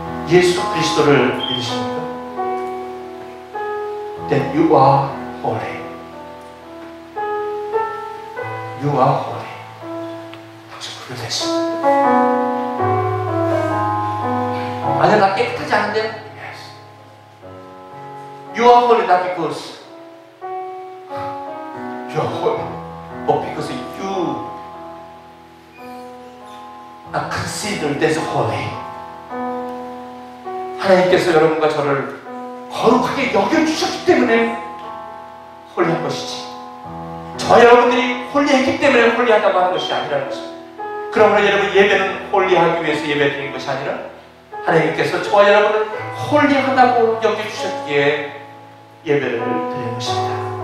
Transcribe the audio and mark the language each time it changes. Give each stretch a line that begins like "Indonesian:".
Korean: 예수 그리스도를 믿으십니까?
English: Then you are holy. You are holy.
Korean: 당신 구별됐습니다. 아니야, 나 깨끗하지 않은데?
English: Yes. You are holy not because you are holy, but because you are considered as holy.
Korean: 하나님께서 여러분과 저를 거룩하게 여겨주셨기 때문에 홀리한 것이지, 저와 여러분들이 홀리했기 때문에 홀리하다고 하는 것이 아니라는 것입니다. 그러므로 여러분, 예배는 홀리하기 위해서 예배드리는 것이 아니라 하나님께서 저와 여러분을 홀리하다고 여겨주셨기에 예배를 드리는 것입니다.